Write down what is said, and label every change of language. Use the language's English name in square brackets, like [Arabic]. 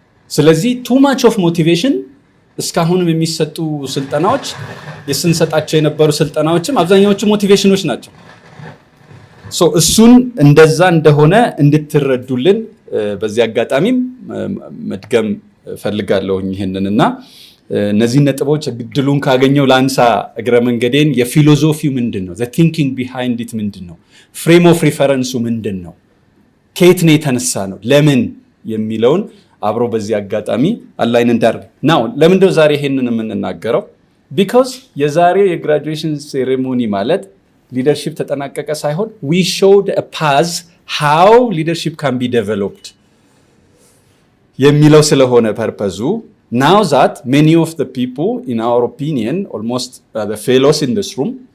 [Amharic] ስለዚህ [English] too much of motivation [Amharic] እስካሁንም የሚሰጡ ስልጠናዎች የስንሰጣቸው የነበሩ ስልጠናዎችም አብዛኛዎቹ ሞቲቬሽኖች ናቸው። እሱን እንደዛ እንደሆነ እንድትረዱልን በዚህ አጋጣሚም መድገም ፈልጋለሁኝ ይሄንንና እነዚህ ነጥቦች ድሉን ካገኘው ላንሳ እግረ መንገዴን የፊሎሶፊው ምንድነው? [English] the thinking behind it [Amharic] ምንድነው? [English] frame of reference ምንድነው? [Amharic] ከየት ነው የተነሳ ነው? ለምን የሚለውን አብሮ በዚህ አጋጣሚ አላይን እንዳርግ ነው። ለምንድነው ዛሬ ይሄንን የምንናገረው? [English] because [Amharic] የዛሬው የግራጁዌሽን ሴሬሞኒ ማለት ሊደርሺፕ ተጠናቀቀ ሳይሆን [English] we showed a path how leadership can be developed [Amharic] የሚለው ስለሆነ ፐርፐዙ [English] now that many of the people in our opinion almost the fellows in this room